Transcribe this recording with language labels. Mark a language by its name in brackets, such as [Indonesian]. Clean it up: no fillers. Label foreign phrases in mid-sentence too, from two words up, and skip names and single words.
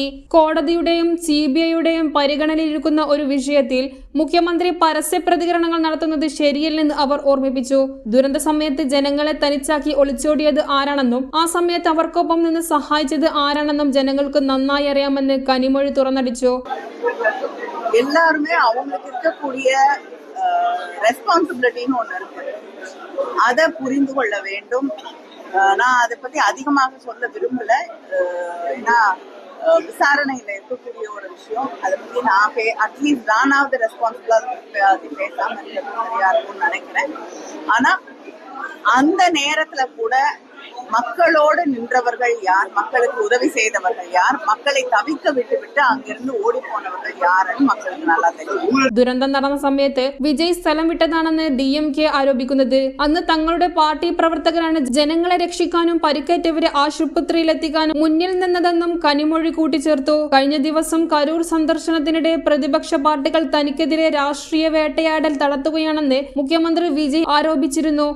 [Malayalam] കോടതിയുടെയും CBIയുടെയും പരിഗണനയിലിരിക്കുന്ന ഒരു വിഷയത്തിൽ മുഖ്യമന്ത്രി പരസ്യ പ്രതികരണങ്ങൾ നടത്തുന്നത് ശരിയല്ലെന്ന് അവർ ഓർമ്മിപ്പിച്ചു. ദുരന്ത സമയത്ത് ജനങ്ങളെ തനിച്ചാക്കി ഒളിച്ചോടിയത് ആരാണെന്നും ആ സമയത്ത് അവർക്കൊപ്പം നിന്ന് സഹായിച്ചത് ആരാണെന്നും ജനങ്ങൾക്ക് നന്നായി അറിയാമെന്ന് കനിമൊഴി തുറന്നടിച്ചു. [Tamil] எல்லாருமே அவங்களுக்கு இருக்கக்கூடிய ரெஸ்பான்சிபிலிட்டின்னு ஒன்று இருக்கு, அதை புரிந்து கொள்ள வேண்டும். நான் அதை பத்தி அதிகமாக சொல்ல விரும்பல, ஏன்னா விசாரணையில இருக்கக்கூடிய ஒரு விஷயம். அதை பத்தி நான் அட்லீஸ்ட் நானாவது ரெஸ்பான்சிபிளா பேசாம இருக்கிறது சரியா இருக்கும்னு நினைக்கிறேன். ஆனா அந்த நேரத்துல கூட மக்களோடு நின்றவர்கள் யார், மக்களுக்கு உதவி செய்தவர்கள் யார், மக்களை தவிக்க விட்டுவிட்டு அங்கிருந்து ஓடி போனவர்கள் யாருன்னு மக்களுக்கு நல்லா தெரியும். [Malayalam] ദുരന്തം നടന്ന സമയത്ത് വിജയ് സ്ഥലം വിട്ടതാണെന്ന് DMK ആരോപിക്കുന്നത്. അന്ന് തങ്ങളുടെ പാർട്ടി പ്രവർത്തകരാണ് ജനങ്ങളെ രക്ഷിക്കാനും പരിക്കേറ്റവരെ ആശുപത്രിയിലെത്തിക്കാനും മുന്നിൽ നിന്നതെന്നും കനിമൊഴി കൂട്ടിച്ചേർത്തു. കഴിഞ്ഞ ദിവസം കരൂർ സന്ദർശനത്തിനിടെ പ്രതിപക്ഷ പാർട്ടികൾ തനിക്കെതിരെ രാഷ്ട്രീയ വേട്ടയാടൽ നടത്തുകയാണെന്ന് മുഖ്യമന്ത്രി വിജയ് ആരോപിച്ചിരുന്നു.